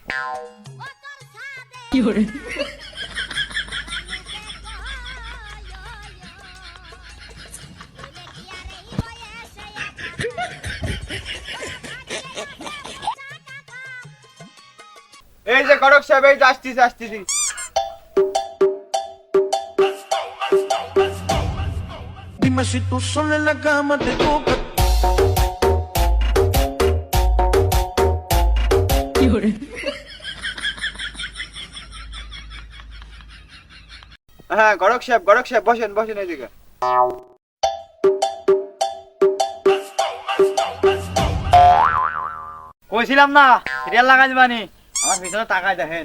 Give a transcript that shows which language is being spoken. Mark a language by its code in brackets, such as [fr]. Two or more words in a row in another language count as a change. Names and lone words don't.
[bn] কি করে এই যে গড়ক সাহেব, এই যে আসতেছি আসতেছি। [es] Dime si tú sola en la cama te toca. [bn] হ্যাঁ গড়ক সাহেব, গড়ক সাহেব বসেন বসেন এইদিকে। কইছিলাম না সিরিয়াল লাগাই দিবানি, আমার পিছনে তাকায় দেখেন।